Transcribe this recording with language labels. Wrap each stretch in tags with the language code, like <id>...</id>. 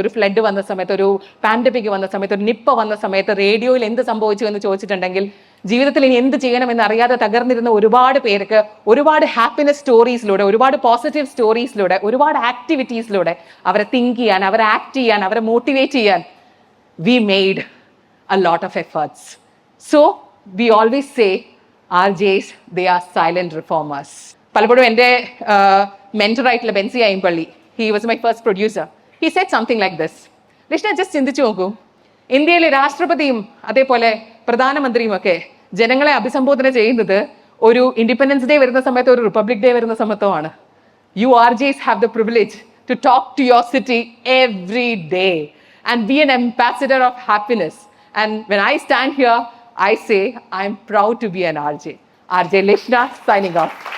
<ml>ഒരു ഫ്ലഡ് വന്ന സമയത്ത്, ഒരു പാൻഡമിക് വന്ന സമയത്ത്, ഒരു നിപ്പ വന്ന സമയത്ത് റേഡിയോയിൽ എന്ത് സംഭവിച്ചു എന്ന് ചോദിച്ചിട്ടുണ്ടെങ്കിൽ ജീവിതത്തിൽ ഇനി എന്ത് ചെയ്യണമെന്ന് അറിയാതെ തകർന്നിരുന്ന ഒരുപാട് പേർക്ക് ഒരുപാട് ഹാപ്പിനെസ് സ്റ്റോറീസിലൂടെ, ഒരുപാട് പോസിറ്റീവ് സ്റ്റോറീസിലൂടെ, ഒരുപാട് ആക്ടിവിറ്റീസിലൂടെ അവരെ തിങ്ക് ചെയ്യാൻ, അവരെ ആക്ട് ചെയ്യാൻ, അവരെ മോട്ടിവേറ്റ് ചെയ്യാൻ</ml> <en>We made a lot of efforts. So we always say RJs, they are silent reformers.</en> <ml>പലപ്പോഴും എൻ്റെ മെന്ററായിട്ടുള്ള</ml> <en>Benzy Ayyampally, he was my first producer, he said something like this.</en> <ml>Lishna, just ചിന്തിച്ചു നോക്കൂ, ഇന്ത്യയിലെ രാഷ്ട്രപതിയും അതേപോലെ പ്രധാനമന്ത്രിയും ഒക്കെ ജനങ്ങളെ അഭിസംബോധന ചെയ്യുന്നത് ഒരു ഇൻഡിപെൻഡൻസ് ഡേ വരുന്ന സമയത്തോ ഒരു റിപ്പബ്ലിക് ഡേ വരുന്ന സമയത്തോ ആണ്.</ml> <en>You RJs have the privilege to talk to your city every day and be an ambassador of happiness. And when I stand here, I say I'm proud to be an RJ. RJ Lishna signing off.</en>